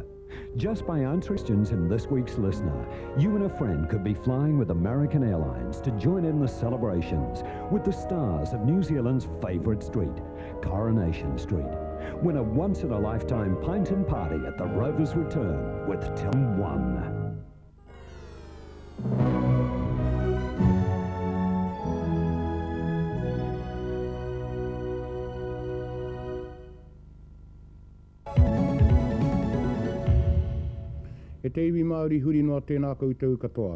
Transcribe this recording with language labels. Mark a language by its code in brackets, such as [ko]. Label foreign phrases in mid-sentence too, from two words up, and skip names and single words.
[en] Just by answering questions in this week's Listener, you and a friend could be flying with American Airlines to join in the celebrations with the stars of New Zealand's favourite street, Coronation Street. Win a once-in-a-lifetime pint and party at the Rovers Return with Television 1. [mi] E te iwi Māori huri noa tēnā koutou katoa.